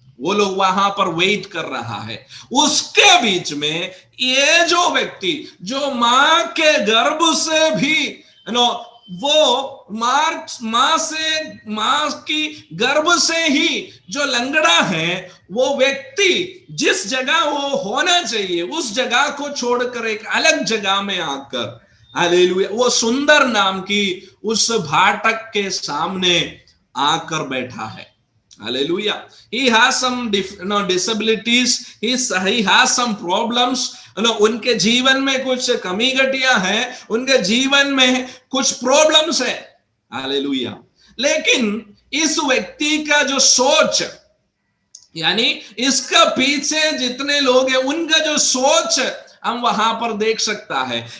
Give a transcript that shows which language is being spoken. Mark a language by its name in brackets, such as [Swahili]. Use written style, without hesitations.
[Hindi] वो लोग वहां पर वेट कर रहा है। उसके बीच में ये जो व्यक्ति जो मां के गर्भ से भी वो मां की गर्भ से ही जो लंगड़ा है, वो व्यक्ति जिस जगह वो होना चाहिए उस जगह को छोड़कर एक अलग जगह में आकर, हालेलुया, वो सुंदर नाम की उस भाटक के सामने आकर बैठा है। Hallelujah. [English] He has some disabilities. He has some problems. [Hindi] उनके जीवन में कुछ कमी घटिया है, उनके जीवन में कुछ प्रॉब्लम्स है। हालेलुया। लेकिन इस व्यक्ति का जो सोच, यानी इसका पीछे जितने लोग हैं उनका जो सोच हम वहां पर देख सकता है।